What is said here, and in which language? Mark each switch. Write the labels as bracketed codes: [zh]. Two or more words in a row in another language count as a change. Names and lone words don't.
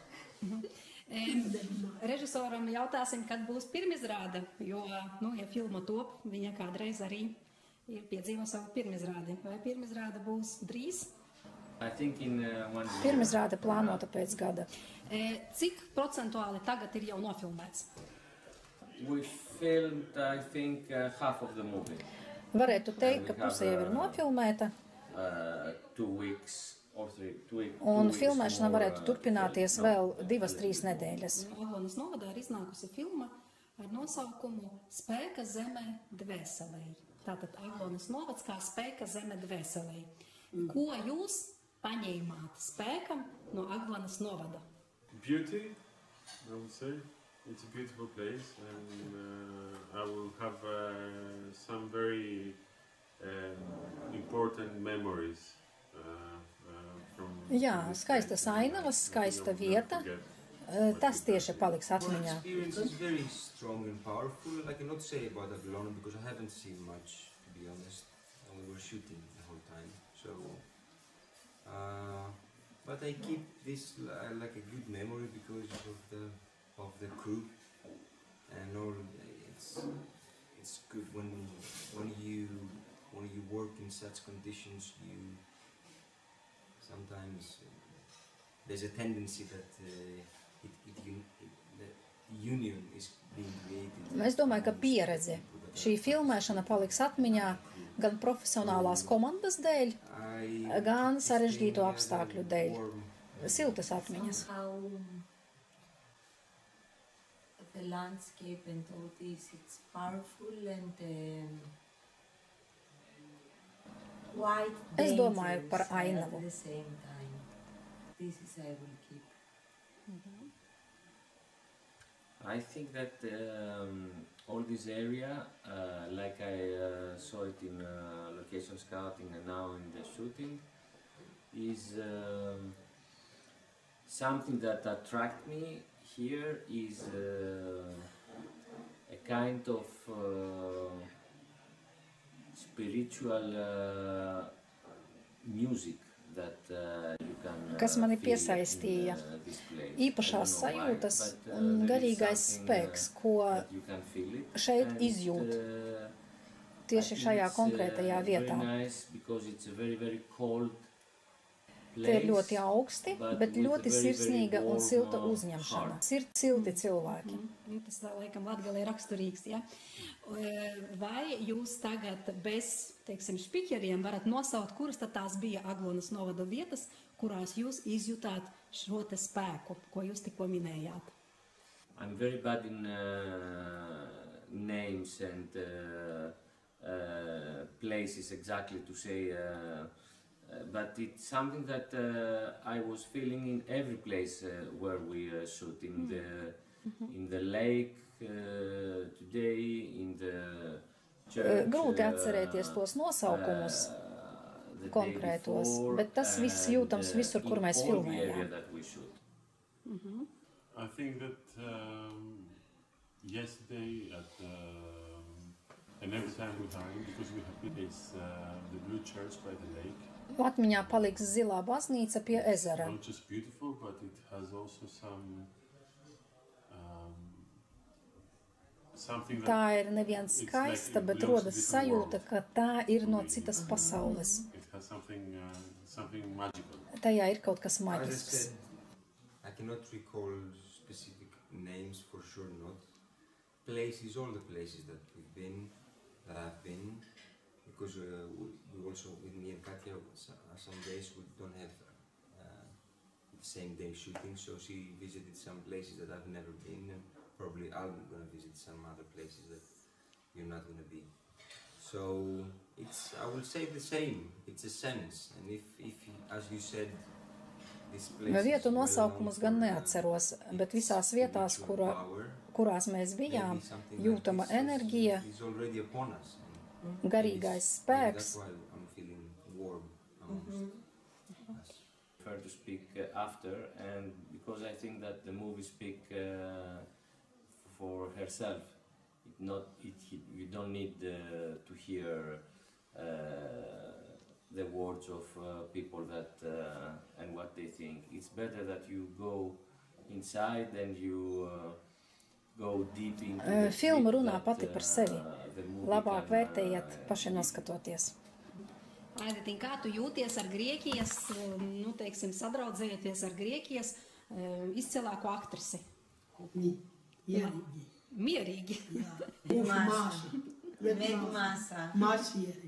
[lv] Režisoram jautāsim, kad būs pirmizrāde, jo, ja filma top, viņa kādreiz arī ir piedzīvo savu pirmizrādi. Vai pirmizrāde būs drīz? Pirmizrāde plānota pēc gada. Cik procentuāli tagad ir jau nofilmēts? [en] We filmed, I think, half of the movie. [lv] Varētu teikt, ka puse jau ir nofilmēta. [en] 2 weeks or 3 weeks. [lv] Un filmēšana varētu turpināties vēl 2-3 nedēļas. Aglonas novadā ir iznākusi filma ar nosaukumu Spēka zeme dvēselē. Tātad Aglonas novads kā spēka zeme dvēselē. Ko jūs paņēmāt spēkam no Aglonas novada? [en] Beauty, I would say. It's a beautiful place, and I will have some very important memories from. [lv] Jā, skaistas ainavas, skaista vieta. Tas tieši paliks atmiņā. [en] Experience is very strong and powerful. I cannot say about Aglona because I haven't seen much, to be honest. We were shooting the whole time, so. But I keep this like a good memory because of the crew and all. It's good when you work in such conditions. You sometimes there's a tendency that. [lv] Es domāju, ka pieredze. Šī filmēšana paliks atmiņā gan profesionālās komandas dēļ, gan sarežģīto apstākļu dēļ. Siltas atmiņas. [en] the landscape and all this, it's powerful and quite [lv] Es domāju [en] dangerous [lv] par [en] at [lv] ainavu. [en] the same time. This is I will keep. I think that all this area, like I saw it in location scouting and now in the shooting, is something that attracts me here is a kind of spiritual music that you can [lv] Kas mani [en] feel [lv] piesaistīja, [en] in this place. [lv] īpašās [en] I don't know why, [lv] sajūtas [en] but, [lv] un [en] there is [lv] garīgais [en] something, [lv] spēks, ko [en] that you can feel it. [lv] šeit [en] And, [lv] izjūt [en] I [lv] tieši [en] think [lv] šajā [en] it's, [lv] konkrētajā vietā. [en] very nice because it's a very, very cold [lv] Te ir [en] place, [lv] ļoti augsti, [en] but [lv] bet [en] with [lv] ļoti [en] a very, [lv] sirsnīga [en] very [lv] un [en] warm, [lv] silta uzņemšana. [en] heart. [lv] Silti cilvēki. Tas laikam Latgalei raksturīgs, ja? Vai jūs tagad bez, teiksim, špiķeriem varat nosaukt, kuras tad tās bija Aglonas novada vietas, kurās jūs izjutāt šo te spēku, ko jūs tikko minējāt? [en] I'm very bad in names and places exactly to say, but it's something that I was feeling in every place where we shoot, in the lake today, in the church. [lv] Grūti atcerēties tos nosaukumus [en] the day [lv] konkrētos, [en] before, [lv] bet tas viss [en] and, [lv] jūtams visur, kur [en] in [lv] mēs [en] all the [lv] filmējām. [en] area that we shoot. I think that yesterday and every time we hang, because we have it's the blue church by the lake. [lv] Atmiņā paliks zilā baznīca pie ezera. [en] Not just beautiful, but it has also something [lv] Tā [en] that [lv] ir nevien skaista, bet rodas sajūta, ka tā ir no citas pasaules. [en] it has something magical. [lv] Tajā ir kaut kas [en] As I [lv] maģisks. [en] said, I cannot recall specific names for sure, not places, all the places that we've been, that I've been, because we also, with me and Katja, some days we don't have the same day shooting, so she visited some places that I've never been, and probably I'm gonna visit some other places that you're not gonna be. So it's, I will say the same, it's a sense, and if as you said, this place is [lv] Vietu [en] well [lv] nosaukumus [en] known [lv] gan [en] for, [lv] neatceros, bet visās vietās, [en] spiritual power, [lv] kurās mēs bijām, [en] maybe something like [lv] jūtama [en] this [lv] enerģija, [en] is already upon us. [lv] garīgais spēks. [en] That's why I'm feeling warm amongst us. I prefer to speak after, and because I think that the movie speaks for herself. You don't need to hear the words of people that and what they think. It's better that you go inside and you go deep into the [lv] Filma [en] script [lv] runā [en] that, [lv] pati par sevi. [en] the movie [lv] Labāk [en] can, [lv] vērtējiet paši noskatoties. Aiditiņ, kā tu jūties ar Grieķijas, nu, teiksim, sadraudzējoties ar Grieķijas izcilāko aktrisi? Mierīgi. Mierīgi. Māsieri.